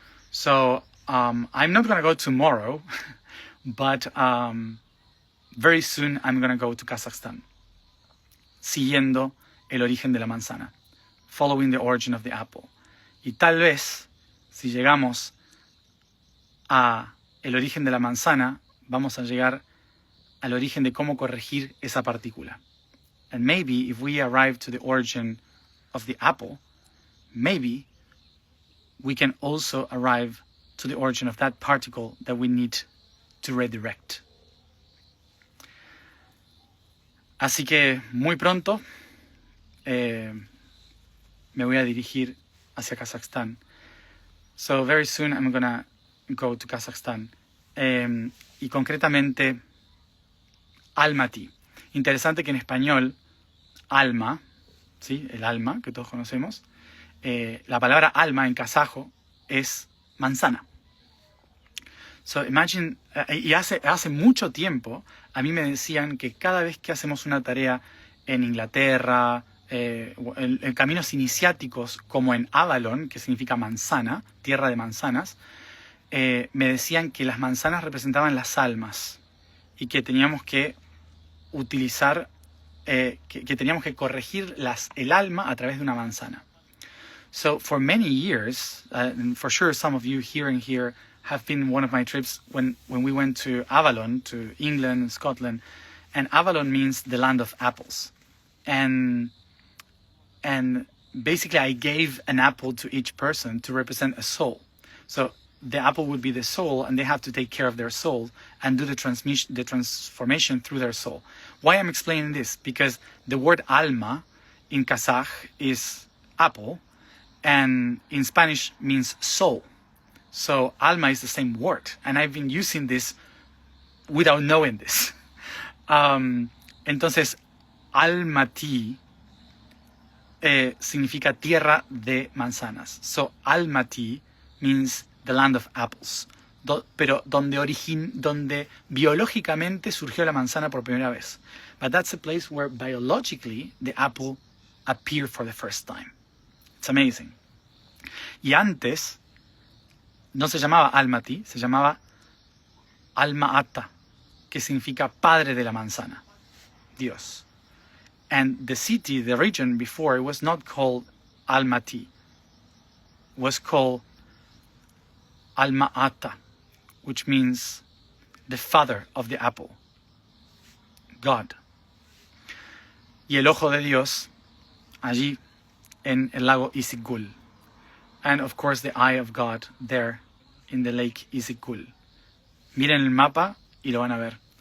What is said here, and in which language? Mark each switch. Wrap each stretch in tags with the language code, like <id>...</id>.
<en>So I'm not going to go tomorrow, but very soon I'm going to go to Kazakhstan.</en> <es>siguiendo el origen de la manzana.</es> <en>Following the origin of the apple.</en> <es>Y tal vez, si llegamos a el origen de la manzana, vamos a llegar al origen de cómo corregir esa partícula.</es> <en>And maybe if we arrive to the origin of the apple, maybe we can also arrive to the origin of that particle that we need to redirect.</en> <es>Así que muy pronto me voy a dirigir hacia Kazajstán.</es> <en>So very soon I'm gonna go to Kazakhstan.</en> <es>Y concretamente Almaty. Interesante que en español alma, ¿sí? El alma que todos conocemos, la palabra alma en kazajo es manzana.</es> <en>So imagine,</en> <es>y hace mucho tiempo a mí me decían que cada vez que hacemos una tarea en Inglaterra, en caminos iniciáticos como en Avalon, que significa manzana, tierra de manzanas, me decían que las manzanas representaban las almas y que teníamos que utilizar, que teníamos que corregir el alma a través de una manzana.</es> <en>So for many years, and for sure some of you here and here have been one of my trips when we went to Avalon, to England, Scotland, and Avalon means the land of apples. And basically I gave an apple to each person to represent a soul. So the apple would be the soul, and they have to take care of their soul and do the transformation through their soul. Why I'm explaining this? Because the word alma in Kazakh is apple, and in Spanish means soul. So alma is the same word, and I've been using this without knowing this.</en> <es>Entonces, Almaty significa tierra de manzanas.</es> <en>So Almaty means the land of apples.</en> <es>Pero donde biológicamente surgió la manzana por primera vez.</es> <en>But that's a place where biologically the apple appeared for the first time. It's amazing.</en> <es>Y antes no se llamaba Almaty, se llamaba Alma-Ata, que significa padre de la manzana, Dios.</es> <en>And the city, the region before, it was not called Almaty. It was called Alma-Ata, which means the father of the apple, God.</en> <es>Y el ojo de Dios allí en el lago Isikul.</es> <en>And of course the eye of God there in the lake Isikul.</en> <es>Miren el mapa y lo van a ver.</es>